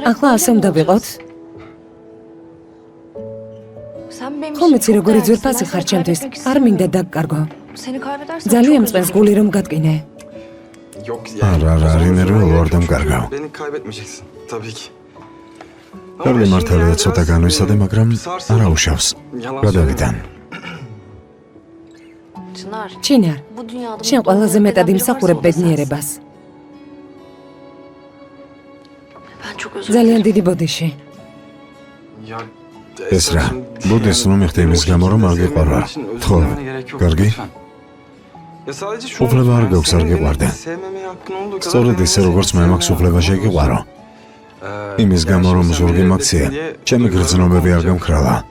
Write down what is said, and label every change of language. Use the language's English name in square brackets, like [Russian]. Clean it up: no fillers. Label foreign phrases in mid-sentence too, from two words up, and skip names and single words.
[Georgian] ახლა ასე უნდა ვიყოთ? [Turkish] Sen benim [Georgian] ხომ [Turkish] için [Georgian] იცი [Turkish] çok [Georgian] როგორი [Turkish] değerlisin. [Georgian] ძვირფასი [Turkish] Ben [Georgian] ხარ [Turkish] seni [Georgian] ჩემთვის? [Turkish] kaybetmek [Georgian] არ [Turkish] istemiyorum. [Georgian] მინდა დაგკარგო. [Turkish] Seni kaybedersem [Georgian] ძალიან [Turkish] çok [Georgian] მწყენს [Turkish] üzülürüm. [Georgian] გული რომ გატკინე. [Turkish] Yok [Georgian] არა, არა, არ ინერვიულო, არ დამკარგავ. [Turkish] Beni kaybetmeyeceksin. Tabii ki. [Georgian] კარგი მართალია ცოტა განვისადე, მაგრამ არ აუშავს. გადავიდან. [Turkish] Çınar, [Georgian] ჩინარ, [Turkish] bu dünyada [Georgian] შენ [Turkish] mutlu [Georgian] ყველაზე [Turkish] olmayan [Georgian] მეტად [Turkish] biri [Georgian] იმსახურებ [Turkish] varsa o da sensin. [Georgian] ბედნიერებას. [Turkish] Ben çok özür [Georgian] ძალიან [Turkish] dilerim. [Georgian] დიდი ბოდიში. [Turkish] Ya [Georgian] ეს რა, ბუდეს რომ იხდი იმის გამო, რომ არ გიყვარვა. ხო, კარგი? უფლება არ გაქვს არ გიყვარდე. სწორედ ისე როგორც მე მაქვს უფლება შეგიყვარო. იმის გამო რომ ზურგი მაქვს, ჩემი გრძნობები არ გამქრალა.